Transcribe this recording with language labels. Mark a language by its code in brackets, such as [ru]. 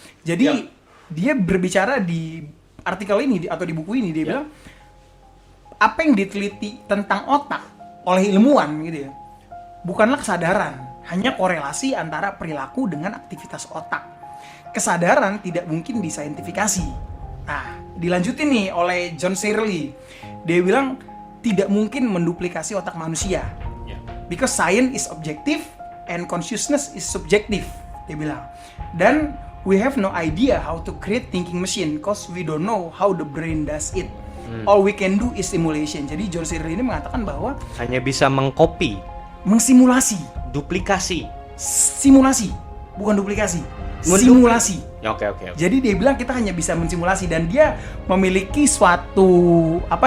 [id] Jadi dia berbicara di artikel ini atau di buku ini dia bilang apa yang diteliti tentang otak oleh ilmuwan gitu ya, bukanlah kesadaran, hanya korelasi antara perilaku dengan aktivitas otak. Kesadaran tidak mungkin disaintifikasi. Nah, dilanjutin nih oleh John Searle. Dia bilang tidak mungkin menduplikasi otak manusia. [en] Because science is objective and consciousness is subjective. [id] Dia bilang. Dan [en] we have no idea how to create thinking machine because we don't know how the brain does it. All we can do is simulation. [id] Jadi John Searle ini mengatakan bahwa hanya bisa mengcopy, mengsimulasi, duplikasi. simulasi, bukan duplikasi. Simulasi. Oke. Jadi dia bilang kita hanya bisa mensimulasi dan dia memiliki suatu